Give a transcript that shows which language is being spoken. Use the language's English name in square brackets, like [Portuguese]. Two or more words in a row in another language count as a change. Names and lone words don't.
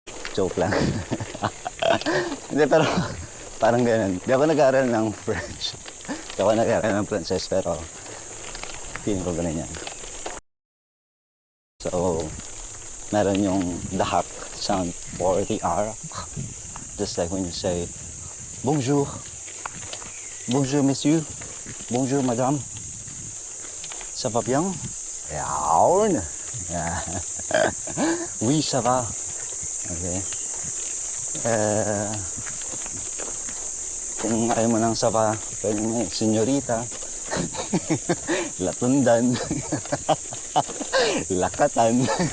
[Filipino] Joke lang. Hindi, pero parang ganun. Di ako nag-aaral ng French. Di ako nag-aaral ng Frances, pero feeling ko ganun yan. [English] So, [Filipino] meron yung [English] the hak sound for the R. Just like when you say, [French] bonjour. Bonjour, monsieur. Bonjour, madame. Ça va bien? [English] Yawn. Yeah. [French] Oui, ça va. [Filipino] Okay. Kung ayaw mo ng [French] ça va, [Filipino] pwede mo senyorita. Latundan. Lakatan.